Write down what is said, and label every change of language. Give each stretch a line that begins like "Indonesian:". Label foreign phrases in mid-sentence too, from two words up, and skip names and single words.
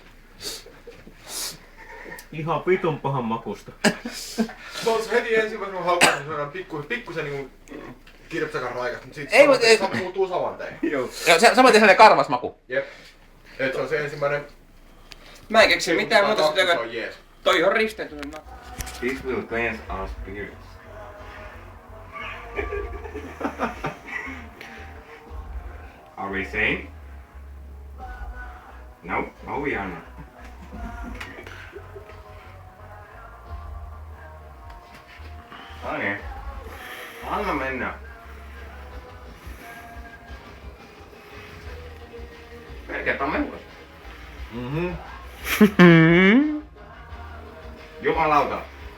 Finnish: Ihan vitun pahan makusta. Tuossa heti ensimmäisenä kun haukkaan sellainen pikkusen niinku kirpsakan raikas, mut sit Ei, mut ei. se muuttuu saman tein. Joo. Ja se samaten sellainen karvas maku. Jep. Et se on se ensimmäinen. Mä en keksi mitään muuta sitä, Se kun on jees. toi on risteytynyt maku.
English: This will cleanse our spirits. Are we sane? No, no we are not.
Finnish: No niin. Anna mennä. Melkein on mehukasta. Jumalauta.